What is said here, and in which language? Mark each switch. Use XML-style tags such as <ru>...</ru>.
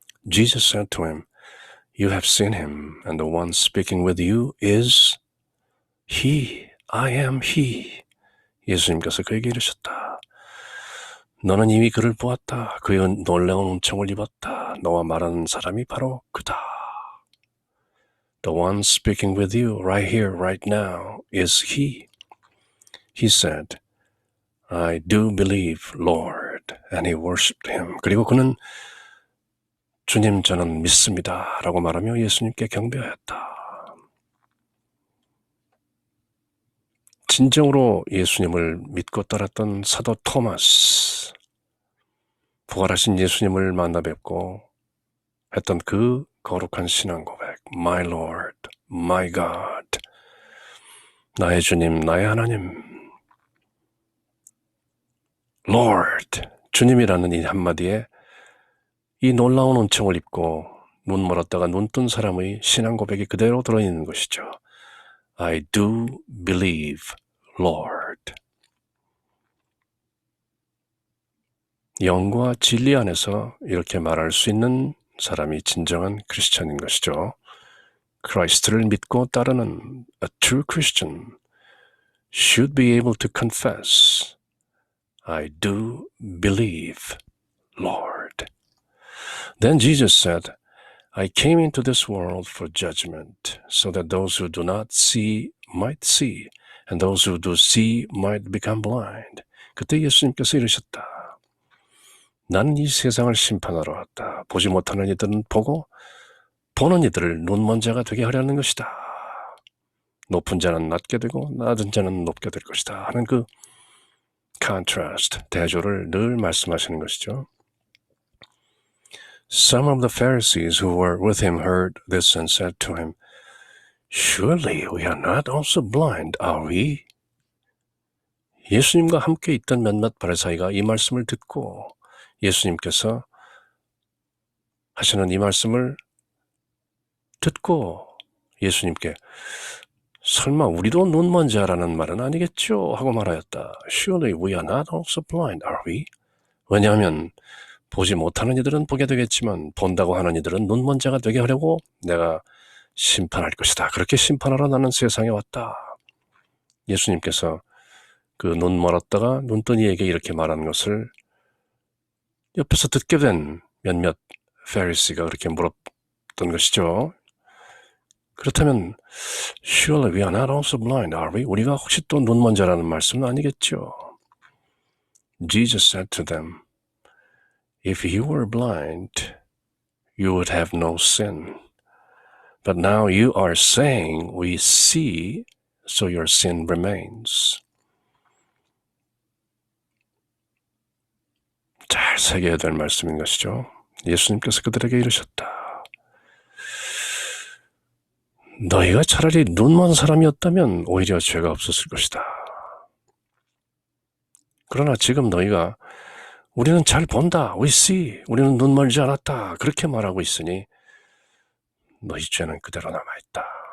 <en>Jesus said to him, You have seen him, and the one speaking with you is he. I am he.</en> <ko>예수님께서 그에게 이르셨다. 너는 이미 그를 보았다. 그의 놀라운 은총을 입었다. 너와 말하는 사람이 바로 그다.</ko> <en>The one speaking with you right here, right now, is he. He said, I do believe, Lord. And he worshipped him.</en> <ko>그리고 그는 주님 저는 믿습니다. 라고 말하며 예수님께 경배하였다. 진정으로 예수님을 믿고 따랐던 사도 토마스, 부활하신 예수님을 만나 뵙고 했던 그 거룩한 신앙 고백,</ko> <en>My Lord, My God,</en> <ko>나의 주님, 나의 하나님,</ko> <en>Lord,</en> <ko>주님이라는 이 한마디에 이 놀라운 은총을 입고 눈 멀었다가 눈 뜬 사람의 신앙 고백이 그대로 들어있는 것이죠.</ko> <en>I do believe, Lord.</en> <ko>영과 진리 안에서 이렇게 말할 수 있는 사람이 진정한 크리스천인 것이죠. 크라이스트를 믿고 따르는</ko> <en>a true Christian should be able to confess, I do believe, Lord. Then Jesus said, I came into this world for judgment, so that those who do not see might see, and those who do see might become blind.</en> <ko>그때 예수님께서 이르셨다. 나는 이 세상을 심판하러 왔다. 보지 못하는 이들은 보고, 보는 이들을 눈먼 자가 되게 하려는 것이다. 높은 자는 낮게 되고 낮은 자는 높게 될 것이다 하는 그 contrast, 대조를 늘 말씀하시는 것이죠.</ko> <en>Some of the Pharisees who were with him heard this and said to him, Surely we are not also blind, are we?</en> <ko>예수님과 함께 있던 몇몇 바리사이가 이 말씀을 듣고 예수님께서 하시는 이 말씀을 듣고 예수님께 설마 우리도 눈먼 자라는 말은 아니겠죠? 하고 말하였다.</ko> <en>Surely we are not also blind, are we?</en> <ko>왜냐하면 보지 못하는 이들은 보게 되겠지만 본다고 하는 이들은 눈먼 자가 되게 하려고 내가 심판할 것이다. 그렇게 심판하러 나는 세상에 왔다. 예수님께서 그 눈 멀었다가 눈뜬이에게 이렇게 말한 것을 옆에서 듣게 된 몇몇 페리시가 그렇게 물었던 것이죠. 그렇다면</ko> <en>Surely we are not also blind, are we?</en> <ko>우리가 혹시 또 눈먼 자라는 말씀은 아니겠죠?</ko> <en>Jesus said to them, If you were blind, you would have no sin. But now you are saying, we see, so your sin remains.</en> <ko>잘 새겨야 될 말씀인 것이죠. 예수님께서 그들에게 이르셨다. 너희가 차라리 눈먼 사람이었다면 오히려 죄가 없었을 것이다. 그러나 지금 너희가 우리는 잘 본다,</ko> <en>we see,</en> <ko>우리는 눈 멀지 않았다, 그렇게 말하고 있으니 너희 죄는 그대로 남아있다.</ko>